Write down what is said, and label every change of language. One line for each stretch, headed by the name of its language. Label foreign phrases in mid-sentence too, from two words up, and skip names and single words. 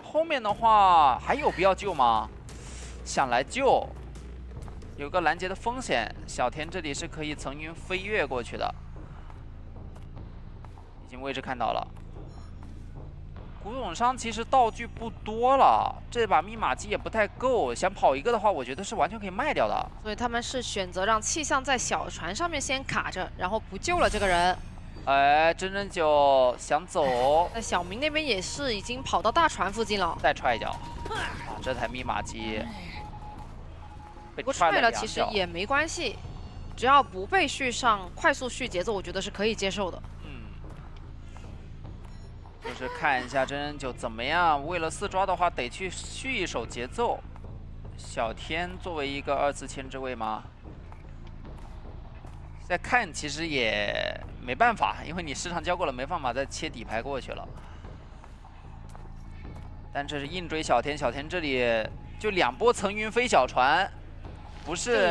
Chinese: 後面的話還有必要救嗎？想來救，有個攔截的風險。小田這裡是可以層雲飛躍過去的，已經位置看到了。古董商其實道具不多了，這把密碼機也不太夠，想跑一個的話，我覺得是完全可以賣掉的。所以他們是選擇讓氣象在小船上面先卡着，然後不救了這個人。哎，真人9想走，那小明那邊也是已經跑到大船附近了，再踹一腳。啊，這台密碼機被不踹了其實也沒關係，只要不被續上快速續節奏，我覺得是可以接受的。就是看一下真人9怎麼樣，為了4抓的話，得去續一手節奏。小天作為一個2次牽制位嗎？再看其實也沒辦法，因為你失常交過了，沒辦法再切底牌過去了。但這是硬追小天，小天這裡就2波層雲飛小船，不是